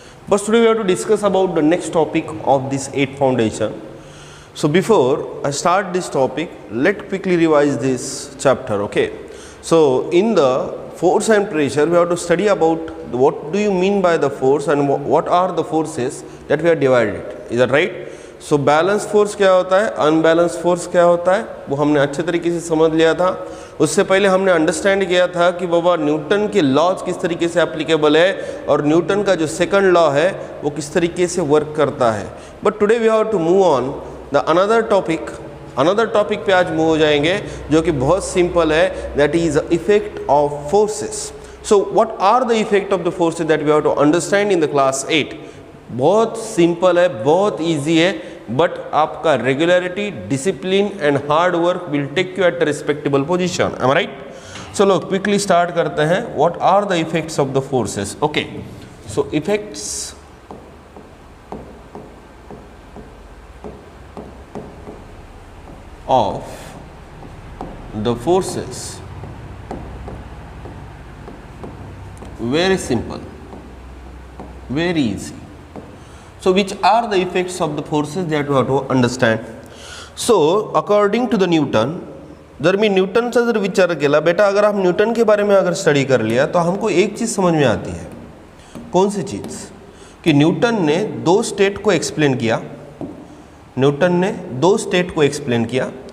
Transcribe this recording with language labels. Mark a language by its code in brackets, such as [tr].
[en] But today we have to discuss about the next topic of this 8 foundation. So before I start this topic, let quickly revise this chapter. Okay. So in the force and pressure, we have to study about what do you mean by the force and what are the forces that we have divided. Is that right? [hi] So balance force क्या होता है, unbalance force क्या होता है, वो हमने अच्छे तरीके से समझ लिया था. उससे पहले हमने अंडरस्टैंड किया था कि बाबा न्यूटन के लॉज किस तरीके से एप्लीकेबल है और न्यूटन का जो सेकंड लॉ है वो किस तरीके से वर्क करता है. [en] but today we have to move on the another topic [hi] पे आज मूव हो जाएंगे जो कि बहुत सिंपल है, [en] That is effect of forces. So what are the effect of the forces that we have to understand in the class 8. [hi] बहुत simple है, बहुत इजी है, [en] But आपका regularity, discipline and hard work will take you at a respectable position. Am I right? [hi] चलो quickly start करते हैं. [en] What are the effects of the forces? Okay, so effects of the forces, very simple, very easy. So which are the effects of the forces that we have to understand? So according to the Newton, [mr] जर मी न्यूटनचा जर विचार केला, [hi] बेटा अगर आप Newton के बारे में अगर स्टडी कर लिया तो हमको एक चीज़ समझ में आती है. कौन सी चीज़? कि न्यूटन ने दो स्टेट को एक्सप्लेन किया.